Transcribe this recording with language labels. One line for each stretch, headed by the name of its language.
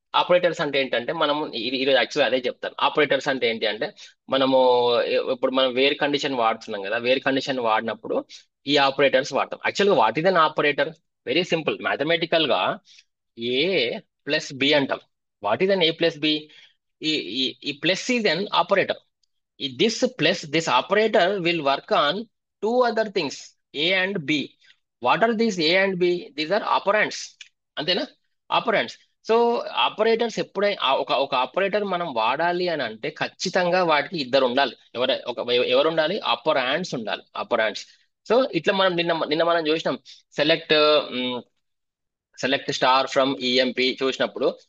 Telugu: Operators అంటే ఏంటంటే, మనము ఈరోజు యాక్చువల్గా అదే చెప్తాను. ఆపరేటర్స్ అంటే ఏంటి అంటే, మనము ఇప్పుడు మనం వేర్ కండిషన్ వాడుతున్నాం కదా, వేర్ కండిషన్ వాడినప్పుడు ఈ ఆపరేటర్స్ వాడతాం.
English: యాక్చువల్గా what is an operator? Very simple, mathematical గా A plus B అంటాం. What is an A plus B? ఈ ఈ plus is an operator. This operator will work on two other things, A and B. What are these A and B? These are operands. అంతేనా? Operands.
Telugu: So operators ఎప్పుడై ఒక ఒక operator మనం వాడాలి అని అంటే ఖచ్చితంగా వాటికి ఇద్దరు ఉండాలి. ఎవరు ఉండాలి? ఆపరాండ్స్ ఉండాలి, ఆపరాండ్స్. సో ఇట్లా మనం నిన్న మనం చూసినాం, select select star from EMP చూసినప్పుడు.